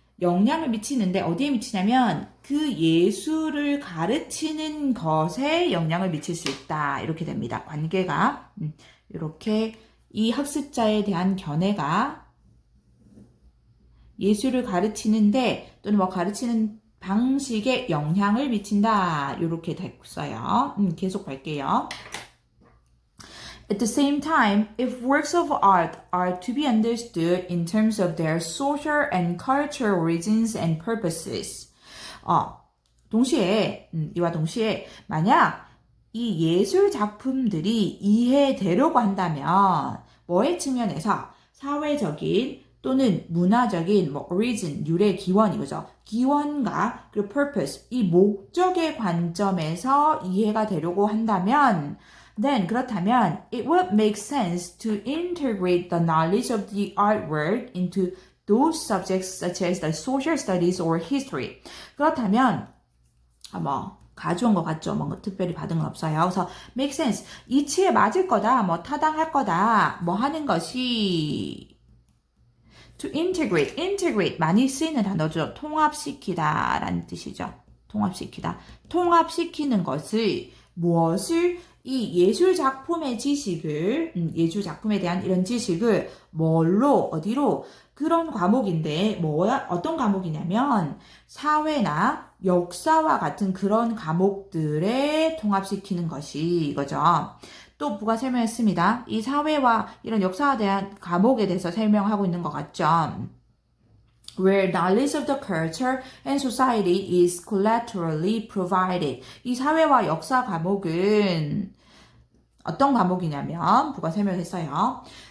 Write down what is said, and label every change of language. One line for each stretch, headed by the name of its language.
Korean: 영향을 미치는데 어디에 미치냐면 그 예술을 가르치는 것에 영향을 미칠 수 있다. 이렇게 됩니다. 관계가 이렇게 이 학습자에 대한 견해가 예술을 가르치는데 또는 뭐 가르치는 방식에 영향을 미친다. 이렇게 됐어요. 계속 갈게요.
English: At the same time, if works of art are to be understood in terms of their social and cultural origins and purposes,
Korean: 동시에, 이와 동시에, 만약 이 예술 작품들이 이해되려고 한다면, 뭐의 측면에서 사회적인 또는 문화적인 origin, 유래 기원 이거죠. 기원과 그리고 purpose, 이 목적의 관점에서 이해가 되려고 한다면
English: then
Korean: 그렇다면
English: it would make sense to integrate the knowledge of the artwork into those subjects such as the social studies or history.
Korean: 그렇다면 가져온 것 같죠? 특별히 받은 건 없어요. 그래서 make sense, 이치에 맞을 거다, 타당할 거다, 하는 것이 to integrate 많이 쓰이는 단어죠. 통합시키다 라는 뜻이죠. 통합시키다. 통합시키는 것을 무엇을 이 예술 작품의 지식을 예술 작품에 대한 이런 지식을 뭘로 어디로 그런 과목인데 어떤 과목이냐면 사회나 역사와 같은 그런 과목들에 통합시키는 것이 이거죠. 또 부가 설명했습니다. 이 사회와 이런 역사에 대한 과목에 대해서 설명하고 있는 것 같죠.
English: Where knowledge of the culture and society is collaterally provided.
Korean: 이 사회와 역사 과목은 어떤 과목이냐면 부가 설명했어요.